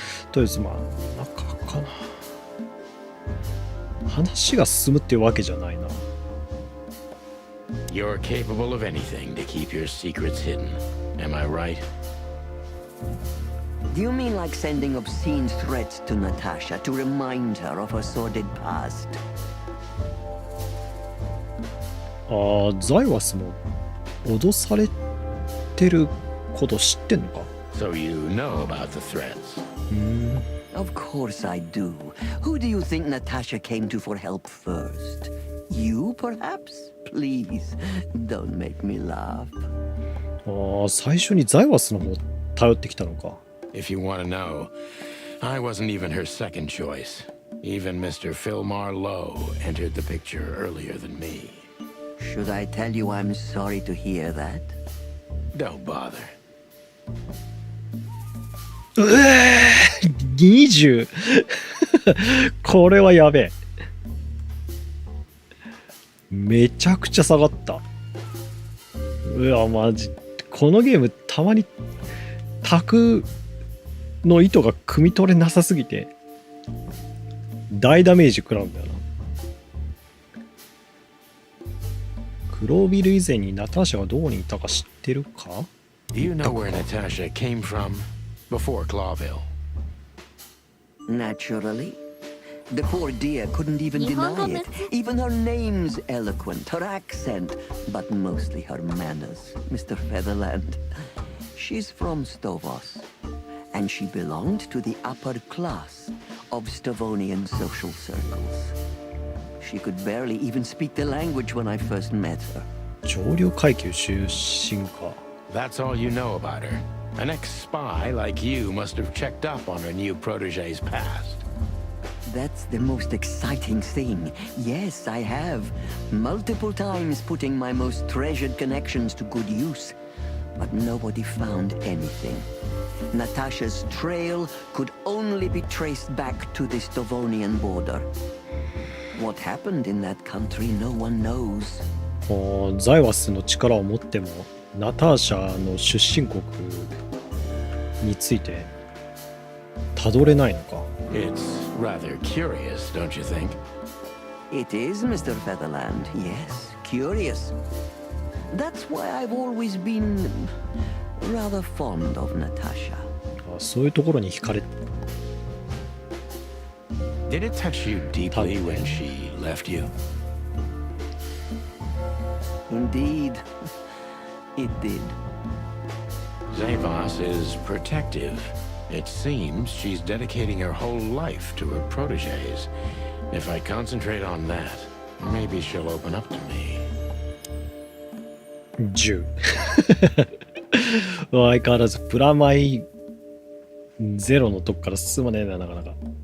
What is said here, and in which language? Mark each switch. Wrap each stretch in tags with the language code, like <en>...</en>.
<ja>とりあえずまあ中かな。話が進むっていうわけじゃないな。</ja> <en>You're capable of anything to keep your secrets hidden. Am I right? Do you mean like sending obscene threats to Natasha to remind her of her sordid past?</en> <ja>ザイワスも脅されてること知ってんのか。</ja> <en>So you know about the threats. Of course I do. Who do you think Natasha came to for help first? You, perhaps? Please, don't make me laugh.</en> <ja>最初にザイワスの方頼ってきたのか。</ja> <en>If you want to know, I wasn't even her second choice. Even Mr. Philmar Lowe entered the picture earlier than me. Should I tell you I'm sorry to hear that? Don't bother.</en> <ja>20 これはやべえ。めちゃくちゃ下がった。うわマジこのゲームたまにタクの意図が汲み取れなさすぎて大ダメージ食らうんだよな。クロービル以前にナターシャがどこにいたか知ってるか。</ja> <en>Do you know where Natasha came from before Clawville? Naturally. The poor dear couldn't even deny it. Even her name's eloquent, her accent, but mostly her manners, Mr. Featherland. She's from Stovos, and she belonged to the upper class of Stavonian social circles. She could barely even speak the language when I first met her.</en> <ja>上流階級出身か。</ja> <en>That's all you know about her. An ex-spy like you must have checked up on her new protege's past. That's the most exciting thing. Yes, I have. Multiple times putting my most treasured connections to good use. But nobody found anything. Natasha's trail could only be traced back to the Stavonian border. What happened in that country, no one knows.</en> <ja>ザイワスの力を持ってもナターシャの出身国についてたどれないのか。</ja> <en>It's rather curious, don't you think? It is, Mr. Featherland. Yes, curious. That's why I've always been rather fond of Natasha.</en> <ja>そういうところに惹かれ。</ja> <en>Did it touch you deeply when she left you? Indeed, it did. Zavos is protective. It seems she's dedicating her whole life to her proteges. If I concentrate on that, maybe she'll open up to me.</en> <ja>10 相変わらずプラマイゼロのとこから進まねえな、なかなか。</ja>